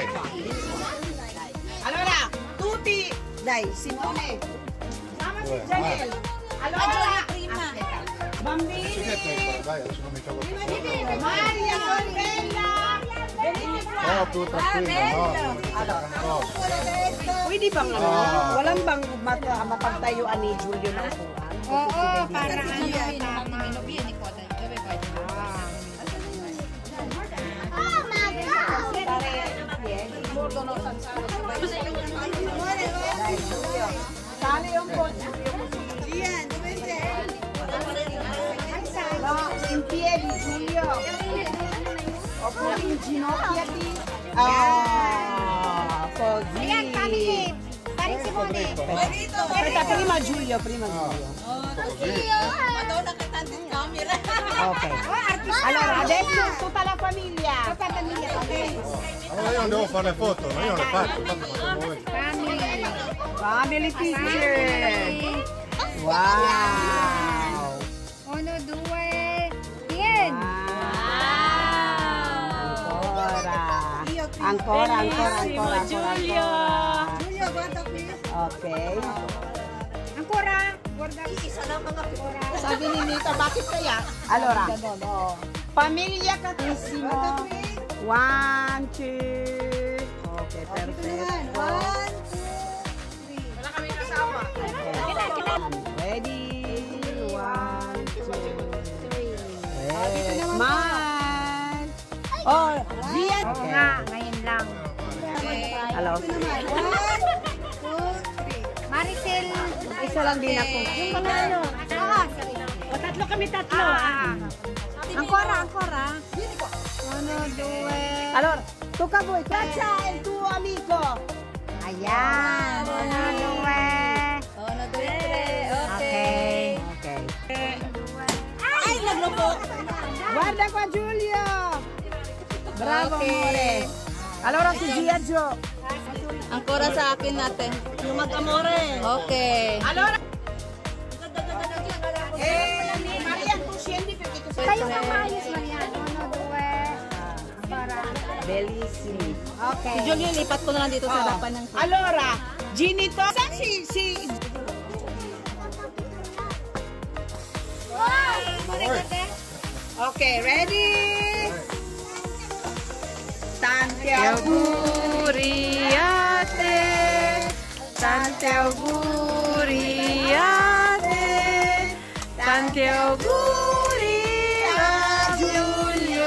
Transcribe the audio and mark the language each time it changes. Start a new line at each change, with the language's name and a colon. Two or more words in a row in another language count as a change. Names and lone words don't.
Italian: Allora, tutti, dai, Simone. Chiamati Janelle. Allora, aspetta. Bambini. Dai, adesso non mi cago più. Maria, sorella. Venite qua. No, più tranquillo, no.
Filipino: Pwede bang ano? Walang bang mapagtayuan ni Julio na upuan? Oo, para ano yun. Sali yung po.
Italian: No, in piedi, Giulio. Oppure in ginocchiati. Ah, così. Aspetta, prima Giulio, prima Giulio. Madonna che tante camere. Ok. Allora, adesso tutta la famiglia. Allora io non devo fare le foto, ma io le faccio, tanto faccio voi.
English: Family picture. Wow. 1, 2, 10.
Italian: Ancora. Giulio, guarda qui. Ok. Ancora. Guarda qui.
Filipino: Isa lang mga picture. Sabi ni Nita, bakit kaya?
Italian: Allora, Pamilya Catissimo. 1, 2. Okay, perfetto. 1, 2, 3.
Filipino: Wala kami kasama. Ready? 1, 2, 3. Smile. Oh, Zia. Oo nga, ngayon lang. Hello. 1, 2, 3. Maricel. Isa lang din ako. Yung mga ano. O, tatlo kami, tatlo.
Italian: Ancora. 1, 2. Allora, tocca a voi. Caccia il tuo amico.
Filipino: Ayan. 1, 2. 1, 2, 3. Okay. Ay, naglubog.
Italian: Guarda qua Giulio. Bravo, amore. Allora si Giorgio.
Filipino: Ancora sa akin natin. Yung mag-amore. Okay.
Italian: Allora. Maria, tu scendi perché tu sei
Filipino: Kayo ang maayos, Marian. 1, 2. Para.
Italian: Bellissimi. Okay.
Filipino: Si Julio, lipat ko na lang dito sa harapan ng... Allora, Ginny to. Saan si... Okay, ready?
Italian: Tanti auguri a te. Tanti auguri a te. Tanti auguri a Giulio.